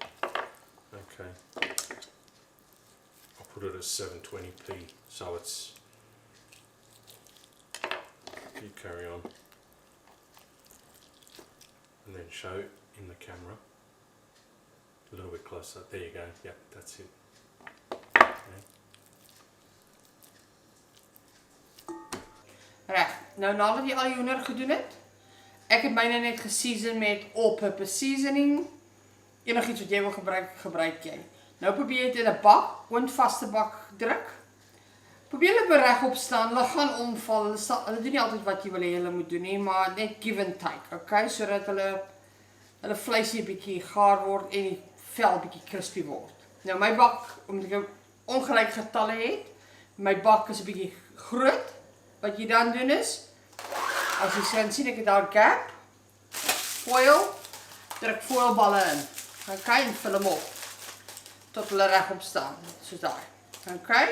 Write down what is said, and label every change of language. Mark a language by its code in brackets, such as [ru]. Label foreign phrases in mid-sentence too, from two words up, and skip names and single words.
[en] Okay. I'll put it at 720p, so it's... You carry on. And then show in the camera. A little bit closer. There you go. Yep, that's it. Okay. [af] Reg, nou nadat jy al jou hoender gedoen het, ek het myne net geseason met [en] all-purpose seasoning. [af] Enigiets wat jy wil gebruik, gebruik jy. Nou probeer jy dit in 'n bak, oondvaste bak druk. Probeer hulle beregop staan, hulle gaan omval, hulle doen nie altyd wat jy wil hê hulle moet doen nie, maar net [en] give and take, [af] okay? Sodat hulle vleisie 'n bietjie gaar word en die vel bietjie crispy word. Nou my bak, omdat ek ongelyk getalle het, my bak is 'n bietjie groot. Wat jy dan doen is, as jy sien ek het daar gap, foil, druk foilballe in, okay, en vul hom op, tot hulle regop staan, soos daar, okay.